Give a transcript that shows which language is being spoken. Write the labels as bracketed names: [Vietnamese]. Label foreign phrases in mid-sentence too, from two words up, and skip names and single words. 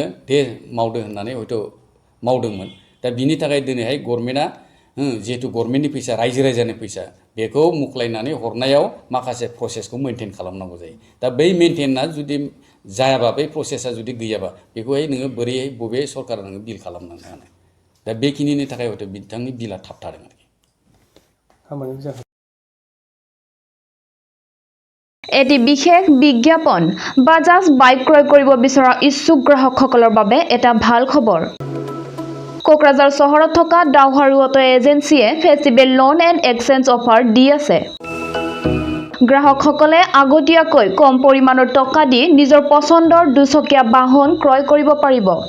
[Bodo] दे मावदो होननानै हयथ' मावदोंमोन दा बिनि थाखाय दिनैहाय गभर्नमेन्टआ जिहेतु गभर्नमेन्टनि फैसा रायजो राजानि फैसा बेखौ मुख्लायनानै हरनायाव माखासे प्रसेसखौ मेनटेन खालामनांगौ जायो दा बै मेनटेना जुदि जायाबा बै प्रसेसा जुदि गैयाबा बेखौहाय नोङो बोरैहाय बबे सरकारा नोङो बिल खालामनांगौ हानो दा बेखिनिनि थाखाय हयथ' बिथांनि बिला थाबथादों आरोखि [Assamese] এটি বিশেষ বিজ্ঞাপন বাজাজ বাইক ক্ৰয় কৰিব বিচৰা ইচ্ছুক গ্ৰাহকসকলৰ বাবে এটা ভাল খবৰ কোকৰাঝাৰ চহৰত থকা ডাউহাৰু অটো এজেন্সিয়ে [English] festival loan and exchange offer [Assamese] দি আছে গ্ৰাহকসকলে আগতীয়াকৈ কম পৰিমাণৰ টকা দি নিজৰ পছন্দৰ দুচকীয়া বাহন ক্ৰয় কৰিব পাৰিব